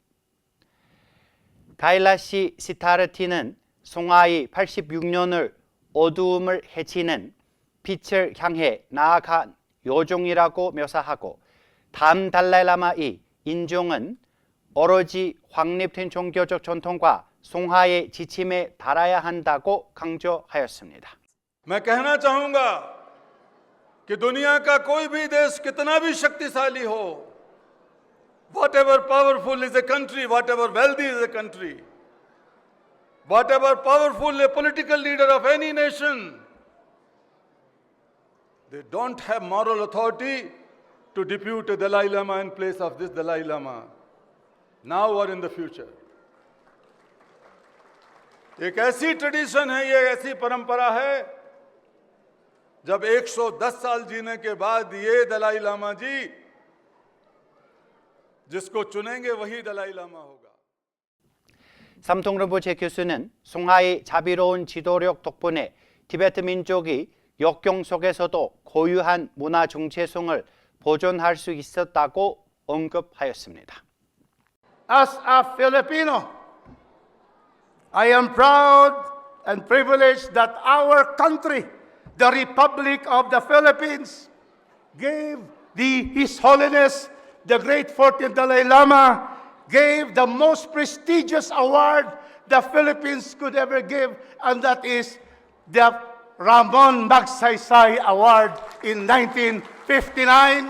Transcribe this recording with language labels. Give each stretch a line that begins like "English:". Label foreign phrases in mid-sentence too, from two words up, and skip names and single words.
Korean: 가일라시 시타르티는 송하의 86년을 어두움을 헤치는 빛을 향해 나아간 요종이라고 묘사하고 다음 달라이라마의 인종은 오로지 확립된 종교적 전통과 송하의 지침에 따라야 한다고 강조하였습니다.
Hindi: मैं कहना चाहूंगा कि दुनिया का कोई भी देश कितना भी शक्तिशाली हो,
English: whatever powerful is a country, whatever wealthy is a country, whatever powerful a political leader of any nation, they don't have moral authority to depute a Dalai Lama in place of this Dalai Lama, now or in the future.
Hindi: एक ऐसी ट्रेडिशन है, ये ऐसी परंपरा है, जब 110 साल जीने के बाद ये दलाई लामा जी जिसको चुनेंगे वही दलाई लामा होगा.
Korean: 삼통 rinpoche 교수는 송하의 자비로운 지도력 덕분에 티베트 민족이 역경 속에서도 고유한 문화 정체성을 보존할 수 있었다고 언급하였습니다.
English: As a Filipino, I am proud and privileged that our country, the Republic of the Philippines, gave His Holiness, the Great 14th Dalai Lama, gave the most prestigious award the Philippines could ever give, and that is the Ramon Magsaysay Award in 1959.